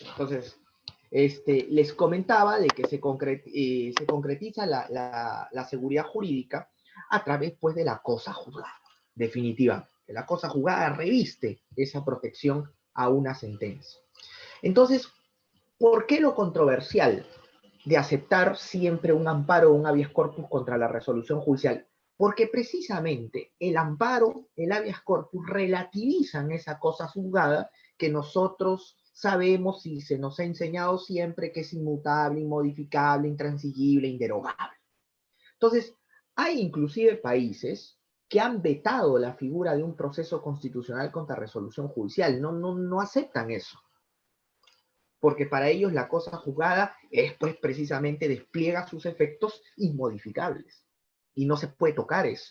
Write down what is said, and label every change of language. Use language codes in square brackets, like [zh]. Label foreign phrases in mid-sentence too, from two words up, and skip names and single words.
[es] Entonces, les comentaba de que se concretiza la seguridad jurídica a través, pues, de la cosa juzgada, definitivamente. La cosa juzgada reviste esa protección a una sentencia. Entonces, ¿por qué lo controversial de aceptar siempre un amparo o un [la] habeas corpus [es] contra la resolución judicial? Porque precisamente el amparo, el [la] habeas corpus, [es] relativizan esa cosa juzgada que nosotros sabemos y se nos ha enseñado siempre que es inmutable, inmodificable, intransigible, inderogable. Entonces, hay inclusive países que han vetado la figura de un proceso constitucional contra resolución judicial, no aceptan eso, porque para ellos la cosa juzgada es, pues, precisamente despliega sus efectos inmodificables y no se puede tocar eso.